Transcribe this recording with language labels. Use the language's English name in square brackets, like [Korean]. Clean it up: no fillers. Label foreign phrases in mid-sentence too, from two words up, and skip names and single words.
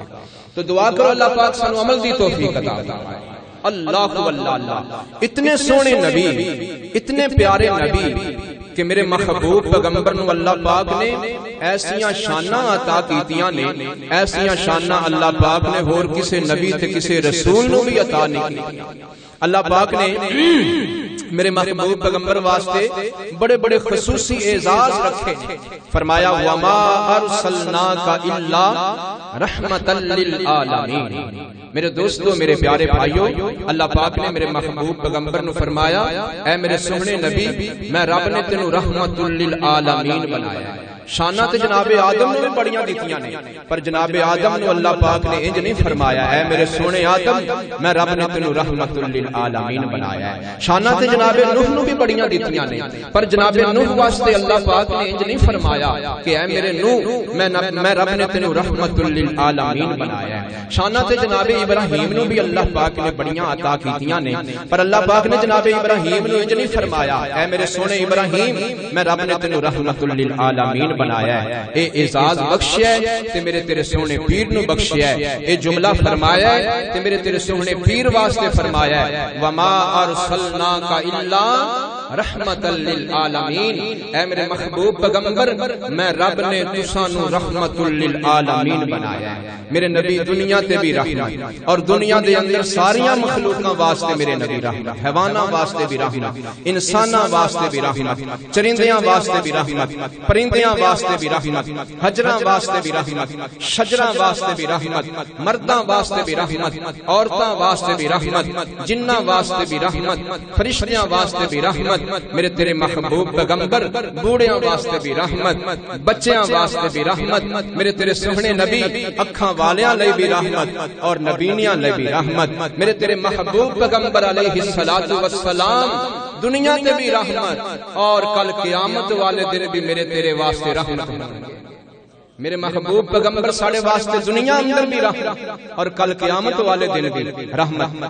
[Punjabi] تو دعا کرو اللہ پاک سانو عمل دی توفیق عطا فرمائے۔ اللہ واللہ اللہ، اتنے سونے نبی، اتنے پیارے نبی کہ میرے محبوب پیغمبر نو اللہ پاک نے ایسیاں شاناں عطا کیتیاں نے، ایسیاں شاناں اللہ پاک نے ہور کسے نبی تے کسے رسول نو بھی عطا نہیں کی۔ اللہ پاک نے میرے محبوب پیغمبر واسطے بڑے بڑے خصوصی اعزاز رکھے، فرمایا [Arabic] وما ارسلناک الا رحمتا للعالمین۔ [Punjabi] میرے دوستو، میرے پیارے بھائیو، اللہ پاک نے میرے محبوب پیغمبر نو فرمایا اے میرے سوہنے نبی، میں رب نے تینوں رحمت للعالمین بنایا ہے۔ شانہ تے جناب آدم نے بڑیاں دیتیاں نے، پر جناب آدم نو اللہ پاک نے انج نہیں فرمایا اے میرے سونے آدم، میں رب نے تینوں رحمت للعالمین بنایا ہے۔ شانہ تے جناب نوح نو بھی بڑیاں دیتیاں نے، پر جناب نوح واسطے اللہ پاک نے انج نہیں فرمایا کہ اے میرے نوح، میں رب نے تینوں رحمت للعالمین بنایا ہے۔ شانہ تے جناب ابراہیم نو بھی اللہ پاک نے بڑیاں عطا کیتیاں نے، پر اللہ پاک نے جناب ابراہیم نو انج نہیں فرمایا اے میرے سونے ابراہیم، میں رب نے تینوں رحمت للعالمین بنایا ہے۔ اے اعزاز بخشیا ہے تے میرے تیرے سونے پیر نو بخشیا ہے، اے جملہ فرمایا ہے تے میرے تیرے سونے پیر واسطے فرمایا ہے [Arabic] وما ارسلناک الا رحمت للعالمین۔ [Punjabi] اے میرے محبوب پیغمبر، میں رب نے تساں نو رحمت للعالمین بنایا ہے۔ میرے نبی دنیا تے بھی رحمت، اور دنیا دے اندر ساریاں مخلوقاں واسطے میرے نبی رحمت، حیواناں واسطے بھی رحمت، انساناں واسطے بھی رحمت، چرندیاں واسطے بھی رحمت، پرندیاں واسطے بھی رحمت، حجراں واسطے بھی رحمت، شجراں واسطے بھی رحمت، مرداں واسطے بھی رحمت، عورتاں واسطے بھی رحمت، جناں واسطے بھی رحمت، فرشتیاں واسطے بھی رحمت، میرے تیرے محبوب پیغمبر بوڑھیاں واسطے بھی رحمت، بچیاں واسطے بھی رحمت، میرے تیرے سوہنے نبی اکھاں والیاں لئی بھی رحمت اور نبینیاں لئی بھی رحمت، میرے تیرے محبوب پیغمبر [Arabic] علیہ الصلوۃ والسلام [Punjabi] دنیا تے بھی رحمت، اور کل قیامت والے دن بھی میرے تیرے واسطے رحمت ہوں گے۔ میرے محبوب پیغمبر ساڑے واسطے دنیا اندر بھی رحمت اور کل قیامت والے دن بھی رحمت۔